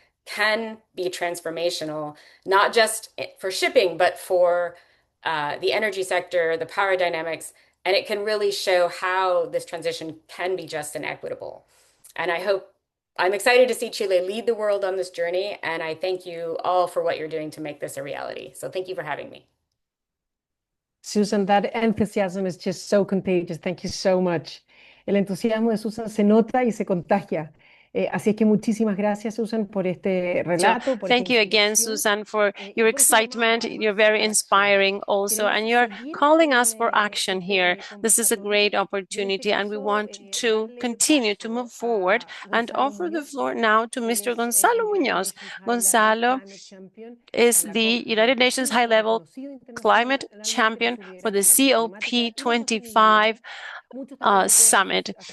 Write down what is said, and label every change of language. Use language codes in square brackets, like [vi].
[en] can be transformational, not just for shipping, but for the energy sector, the power dynamics, and it can really show how this transition can be just and equitable. And I'm excited to see Chile lead the world on this journey, and I thank you all for what you're doing to make this a reality. So thank you for having me. Susan, that enthusiasm is just so contagious. Thank you so much. [es] El entusiasmo de Susan se nota y se contagia. Así es que muchísimas gracias, Susan, por este relato. Por [en] Thank you again, Susan, for your excitement. You're very inspiring also, and you're calling us for action here. This is a great opportunity, and we want to continue to move forward and offer the floor now to Mr. Gonzalo Muñoz. Gonzalo is the United Nations High-Level Climate Champion for the COP25 summit.